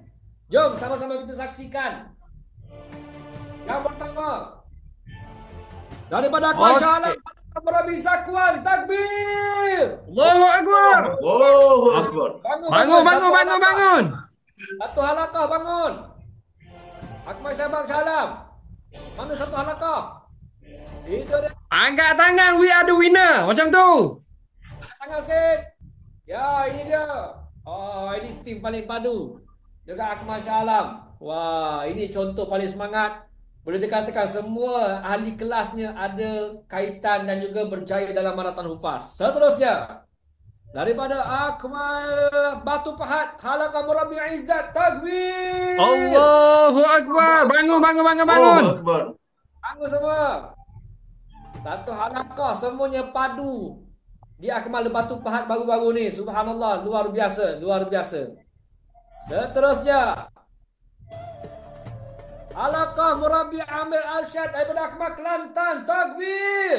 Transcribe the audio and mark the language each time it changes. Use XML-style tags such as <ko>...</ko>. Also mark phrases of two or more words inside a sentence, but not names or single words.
<ms>Jom sama-sama kita saksikan. Yang pertama, daripada Akmal Shah Alam, Murabi Zakwan, takbir.</ms> <ar>Allahu Akbar. Allahu Akbar.</ar> <ms>Bangun. Satu Halaqah bangun. Akmal Shah Alam. Mana satu Halaqah? Itu dia. Angkat tangan,</ms> <en>we are the winner.</en> <ms>Macam tu. Tangan sikit. Ya, ini dia. Oh, ini tim paling padu. Dekat Akmal Shah Alam. Wah, ini contoh paling semangat. Boleh dikatakan semua ahli kelasnya ada kaitan dan juga berjaya dalam maraton Hufaz. Seterusnya, daripada Akmal Batu Pahat, Halaqah Murabi Izzat, takbir.</ms> <ar>Allahu Akbar. Bangun. Allahu Akbar.</ar> <ms>Bangun semua. Satu Halaqah, semuanya padu. Di Akmal Batu Pahat baru-baru ni. Subhanallah, luar biasa. Seterusnya, Halaqah Murabi Amir Arsyad daripada Akmal Kelantan, takbir.</ms>